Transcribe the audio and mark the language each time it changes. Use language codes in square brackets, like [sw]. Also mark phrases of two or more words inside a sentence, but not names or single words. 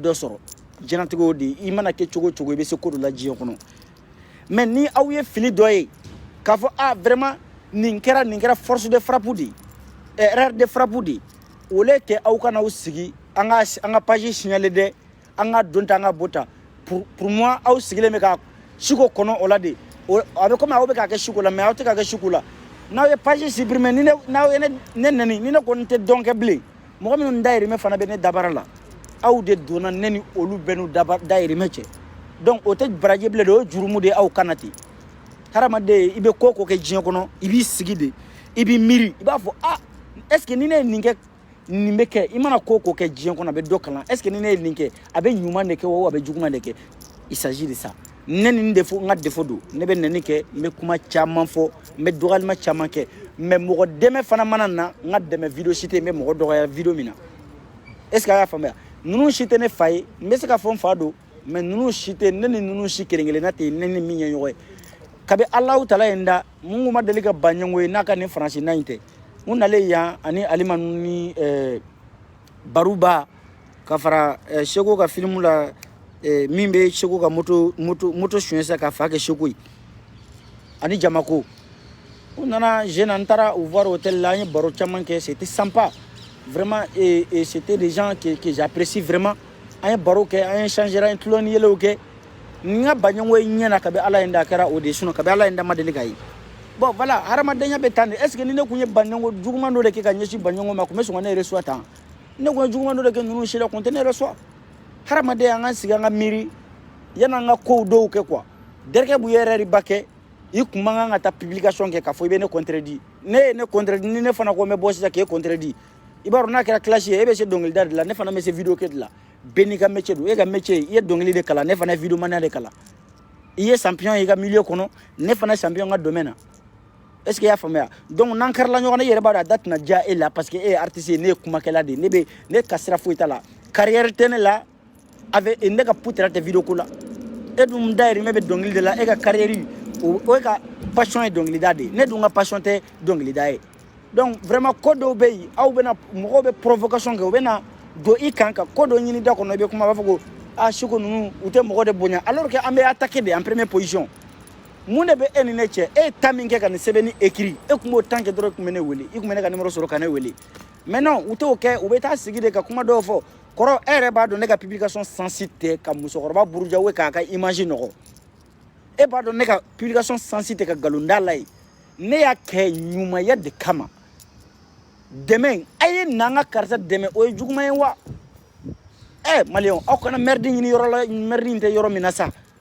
[bm] dɔ sɔrɔ diɲɛlatigɛ o de ye i mana kɛ cogo o cogo i bɛ se ko dɔ la diɲɛ kɔnɔ mais ni aw ye fili dɔ ye k'a fɔ vraiment nin kɛra [fr] force de frappe de erreur de frappe [bm] de o le kɛ aw kana aw sigi an ka [fr] page signaler [bm] dɛ an ka don ta an ka bɔ ta [fr] pour moi [bm] aw sigilen bɛ ka siko kɔnɔ o la de a bɛ komi aw bɛ k'a kɛ siko la mais aw tɛ k'a kɛ siko la n'aw ye [fr] page supprimer [bm] n'aw ye ne nɛni ni ne kɔni tɛ dɔn kɛ bilen mɔgɔ minnu dayirimɛ fana bɛ ne dabara la aw de donna ne ni olu bɛɛ n'u dayirimɛ cɛ donc o tɛ baraji bilen de o ye jurumu de ye aw kana ten hadamaden i bɛ ko o ko kɛ diɲɛ kɔnɔ i b'i sigi de i b'i miiri i b'a fɔ [fr] est ce [bm] que ni ne ye nin kɛ nin bɛ kɛ i mana ko o ko kɛ diɲɛ kɔnɔ a bɛ dɔ kalan est ce que ni ne ye nin kɛ a bɛ ɲuman de kɛ wa a bɛ juguman de kɛ [fr] il s'agit de ça [bm] ne ni n ka defo don ne bɛ nɛni kɛ n bɛ kuma caman fɔ n bɛ dɔgɔyalima caman kɛ mais mɔgɔ dɛmɛ fana mana na n ka dɛmɛ video si tɛ yen n bɛ mɔgɔ dɔgɔya video min na [fr] est ce que [bm] a y'a faamuya ninnu si tɛ ne fa ye n bɛ se ka fɔ n fa don mais ninnu si tɛ ne ni ninnu si kelen kelenna tɛ ne ni min ye ɲɔgɔn ye kabi Alahu Taala ye n da mun kun ma deli ka ban ɲɔgɔn ye n'a ka nin faransi na in tɛ n nalen yan ani Alimanu ni Baruba ka fara Seko ka film la min bɛ Segu ka moto suɲɛ sa ka fa kɛ Segu ye ani Jamako u nana jeune an taara u [fr] voir hôtel [bm] la an ye baro caman kɛ [fr] c'était sympa vraiment et c'était des gens que j'apprécie vraiment [bm] an ye baro kɛ an ye changer an ye tulon ni yɛlɛw kɛ n ka baɲɔgɔn ye ɲɛna kabi Ala ye n da a kɛra o de sinon kabi Ala ye n da ma deli ka ye [fr] bon voilà [bm] hadamadenya bɛ tan de [fr] est ce que [bm] ni ne kun ye baɲɔgɔn juguman dɔ de kɛ ka ɲɛsin baɲɔgɔn ma kun bɛ sɔn ka ne reçoit tan ne kun ye juguman dɔ de kɛ ninnu si la kun tɛ ne reçoit hadamadenya an ka sigi an ka miiri yan'an ka kow dɔw kɛ quoi derkɛ bu yɛrɛ ba kɛ i kun man kan ka taa publication kɛ k'a fɔ i bɛ ne contredit ne ye ne contredit ni ne fana ko n bɛ bɔ sisan k'e contredit i b'a dɔn n'a kɛra classe ye e bɛ se dɔnkilida de la ne fana bɛ se vidéo kɛ de la bɛɛ n'i ka métier don e ka métier i ye dɔnkili de kalan ne fana ye vidéomaniya de kalan i ye champion ye i ka milieu kɔnɔ ne fana ye champion n ka domaine na [fr] est ce que [bm] i y'a faamuya donc n'an kɛrila ɲɔgɔn na i yɛrɛ b'a dɔn a da tɛna diya e la [fr] parce que [bm] e ye artiste ye ne ye kumakɛla de ye ne ka sira foyi t'a la carrière tɛ ne la avec ne ka poutre tɛ vidéo ko la e dun dayirimɛ bɛ dɔnkili de la e ka carrière o ye ka passion ye dɔnkilida de ye ne dun ka passion tɛ dɔnkilida ye [fr] donc vraiment [bm] ko dɔw bɛ yen aw bɛna mɔgɔw bɛ provocation kɛ u bɛna don i kan ka ko dɔ ɲini da kɔnɔ i bɛ kuma a b'a fɔ ko Seko ninnu u tɛ mɔgɔ de bonya [fr] alors que [bm] an bɛ [fr] attaquer de en première position [bm] mun de bɛ e ni ne cɛ e ye temps min kɛ ka nin sɛbɛnni écrit e kun b'o temps kɛ dɔrɔn i kun bɛ ne wele i kun bɛ ne ka numéro sɔrɔ ka ne wele mais non u t'o kɛ u bɛ taa sigi de ka kuma dɔw fɔ kɔrɔ e yɛrɛ b'a dɔn ne ka [fr] publication sensible [bm] tɛ ka musokɔrɔba buruja ou k'a ka image nɔgɔ e b'a dɔn ne ka [fr] publication sensible [bm] tɛ ka nkalonda la ye ne y'a kɛ ɲumanya de kama dɛmɛ a ye n'an ka karisa dɛmɛ o ye juguman ye wa maliyɛnw aw kana mɛridi ɲini yɔrɔ la mɛridi in tɛ yɔrɔ min na sa